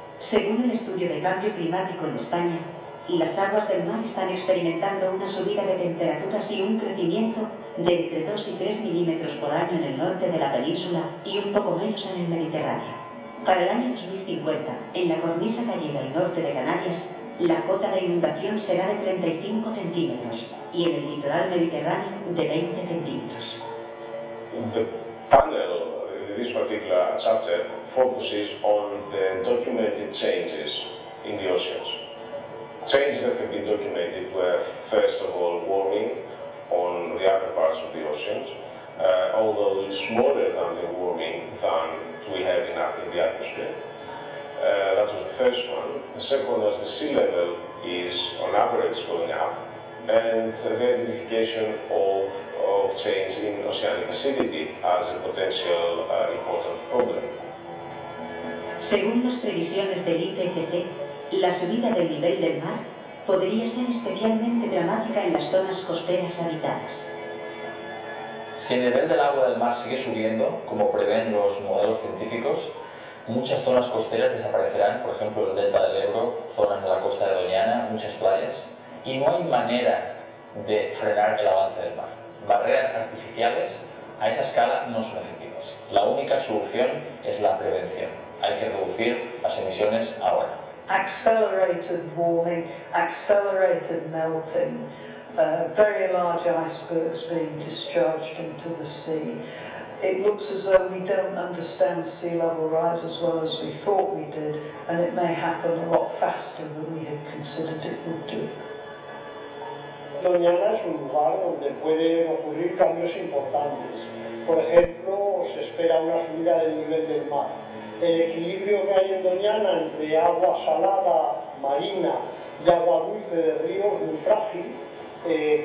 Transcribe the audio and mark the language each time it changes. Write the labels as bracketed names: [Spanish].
[Spanish] Según el estudio de cambio climático en España, las aguas del mar están experimentando una subida de temperaturas y un crecimiento de entre 2 y 3 milímetros por año en el norte de la península y un poco menos en el Mediterráneo. Para el año 2050, en la cornisa gallega y norte de Canarias, la cota de inundación será de 35 centímetros y en el litoral mediterráneo de 20 centímetros. [English] This particular chapter focuses on the documented changes in the oceans. Changes that have been documented were, first of all, warming on the upper parts of the oceans, although it's smaller than the warming than we have in the atmosphere. That was the first one. The second was the sea level is, on average, going up, and the identification of change in oceanic acidity as a potential important problem. [Spanish] Según las previsiones del IPCC, la subida del nivel del mar podría ser especialmente dramática en las zonas costeras habitadas. Si el nivel del agua del mar sigue subiendo, como prevén los modelos científicos, muchas zonas costeras desaparecerán, por ejemplo el delta del Ebro, zonas de la costa de Doñana, muchas playas, y no hay manera de frenar el avance del mar. Barreras artificiales a esa escala no son efectivas. La única solución es la prevención. Hay que reducir las emisiones ahora. [English] Accelerated warming, accelerated melting, very large icebergs being discharged into the sea. It looks as though we don't understand sea level rise as well as we thought we did, and it may happen a lot faster than we had considered it would do. [Spanish] Doñana es un lugar donde pueden ocurrir cambios importantes. Por ejemplo, se espera una subida del nivel del mar. El equilibrio que hay en Doñana entre agua salada marina y agua dulce de río es muy frágil.